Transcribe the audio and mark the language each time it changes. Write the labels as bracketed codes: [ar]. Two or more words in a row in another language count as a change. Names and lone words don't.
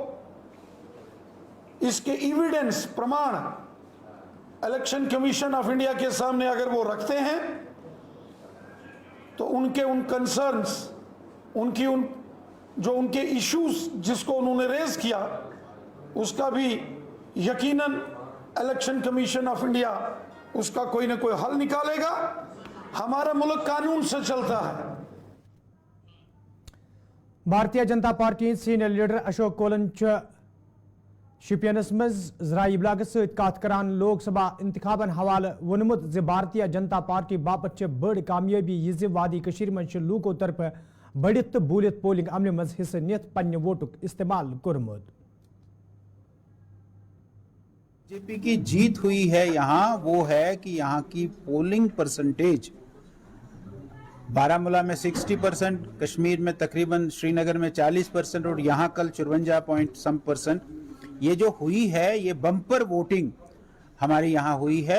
[hi] इसके एविडेंस, प्रमाण इलेक्शन कमीशन ऑफ इंडिया के सामने अगर वो रखते हैं तो उनके उन कंसर्न्स, उनकी उन जो उनके इश्यूज जिसको उन्होंने रेज किया उसका भी यकीनन इलेक्शन कमीशन ऑफ इंडिया उसका कोई ना कोई हल निकालेगा। हमारा मुल्क कानून से चलता है। [ks] भारतीय जनता पार्टी [en] senior leader [ks] अशोक कोलन शुपियनस मज जराई इबलाग सत करान लोकसभा इंतखाबन हवाले वोनमुत ज भारतीय जनता पार्टी बापत बड़ कामयाबी यह वादी कशीर मज लूको तरफ बढ़ित तो बूलित पोलिंग अमल मज हिस्से नित पन्ने वोटुक इस्तेमाल कोरमुत। [hi] बीजेपी की जीत हुई है यहाँ, वो है कि यहाँ की [en] polling percentage [hi] बारामूला में 60%, कश्मीर में तकरीबन श्रीनगर में 40% और यहाँ कल 54% ये जो हुई है, ये [en] bumper voting [hi] हमारी यहाँ हुई है।